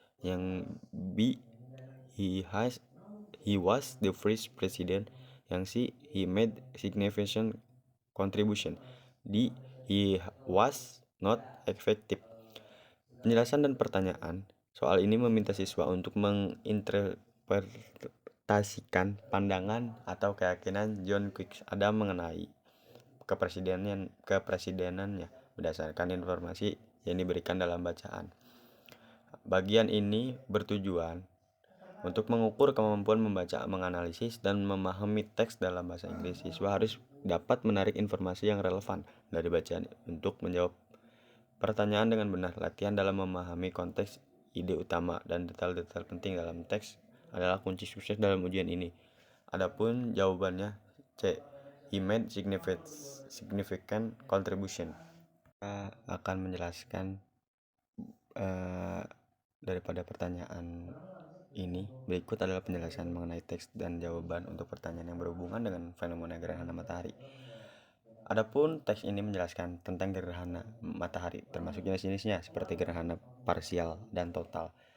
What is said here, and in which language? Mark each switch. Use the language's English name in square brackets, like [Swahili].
[Indonesian] Yang B, [English] he was the first president. [Indonesian] Yang C, [English] he made significant contribution. D, he was not effective. [Indonesian] Penjelasan dan pertanyaan soal ini meminta siswa untuk menginterpretasikan pandangan atau keyakinan John Quincy Adams mengenai kepresidenannya berdasarkan informasi yang diberikan dalam bacaan. Bagian ini bertujuan Untuk mengukur kemampuan membaca, menganalisis, dan memahami teks dalam bahasa Inggris, siswa harus dapat menarik informasi yang relevan dari bacaan untuk menjawab pertanyaan dengan benar. Latihan dalam memahami konteks, ide utama, dan detail-detail penting dalam teks adalah kunci sukses dalam ujian ini. Adapun jawabannya C. [English] He made significant contribution. [Indonesian] Kita akan menjelaskan daripada pertanyaan ini. Berikut adalah penjelasan mengenai teks dan jawaban untuk pertanyaan yang berhubungan dengan fenomena gerhana matahari. Adapun teks ini menjelaskan tentang gerhana matahari, termasuk jenis-jenisnya seperti gerhana parsial dan total.